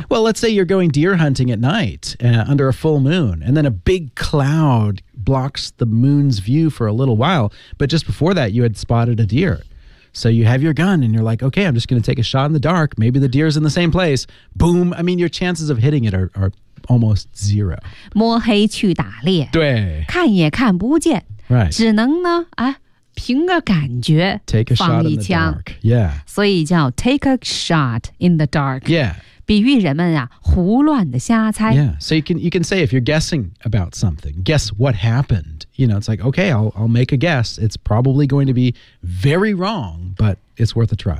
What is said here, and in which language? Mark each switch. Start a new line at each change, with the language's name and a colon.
English: Well, let's say you're going deer hunting at night、under a full moon, and then a big cloud blocks the moon's view for a little while, but just before that you had spotted a deer. So you have your gun and you're like, okay, I'm just going to take a shot in the dark. Maybe the deer is in the same place. Boom. I mean, your chances of hitting it are almost zero.
Chinese: 摸黑去打猎。对。看也看不见。
English: Right.
Chinese: 只能呢、凭个感觉放一枪。
English: Take a shot in the dark. Yeah.
Chinese: 所以叫 take a shot in the dark.
English: Yeah.
Chinese: 比喻人们啊胡乱的瞎猜。
English: Yeah. So you can say if you're guessing about something, guess what happened. You know, it's like, okay, I'll make a guess. It's probably going to be very wrong, but it's worth a try.